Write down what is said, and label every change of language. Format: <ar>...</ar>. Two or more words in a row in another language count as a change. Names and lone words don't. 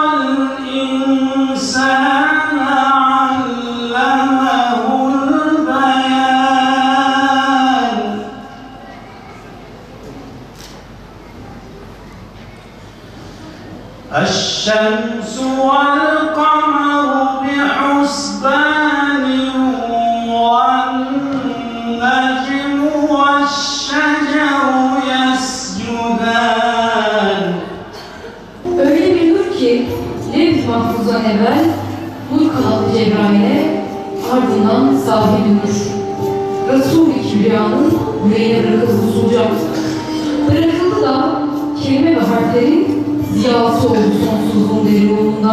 <ar>الإنسان علمه البيان الشمس والقمر بحسبان والنجم والشجر يسجدان.</ar> <tr>Öyle bir nur ki Levh-i Mahfuz'dan evvel nur kanatlı Cebrail'e, ardından sahibi nur Resul-i Kibriya'nın yüreğine bırakıldı usulca. Bırakıldı da kelime ve harflerin ziyası oldu sonsuzluğun derinliğinde.</tr>